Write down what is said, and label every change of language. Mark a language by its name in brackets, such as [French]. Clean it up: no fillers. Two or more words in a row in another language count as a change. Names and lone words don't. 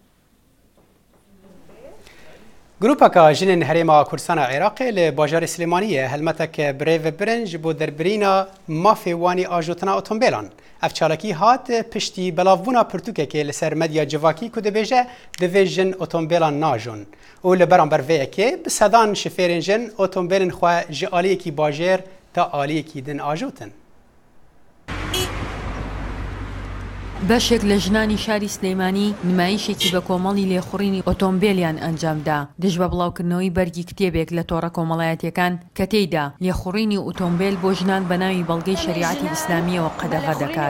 [Kurdish] Grupeka jinên Herêma Kurdistana Iraqê li bajarê Silêmaniyê helmetek birêv birin ji bo derbirîna mafê wanî ajotina otomobêlan. Ev çalakî hat piştî belavbûna pirtûkekê li ser medya civakî ku dibêje divê jin otomobêlan najon. û li beramber vê yekê bi sedan şifêrên jin otomobêlên xwe ji aliyekî bajêr ta aliyekî din ajotin. [Central Kurdish] بەشێک لە ژنانی شاری سلەیمانی نمایشێکی بە کۆمەڵی لێخوڕینی ئۆتۆمبیلیان ئەنجامدا دژ بە بڵاوکردنەوەی بەرگی کتێبێک لە تۆڕە کۆمەڵایەتیەکان کە تێیدا لێخوڕینی ئۆتۆمبیل بۆ ژنان بە ناوی بەڵگەی شریعەتی ئیسلامیەوە قەدەغە دەکات.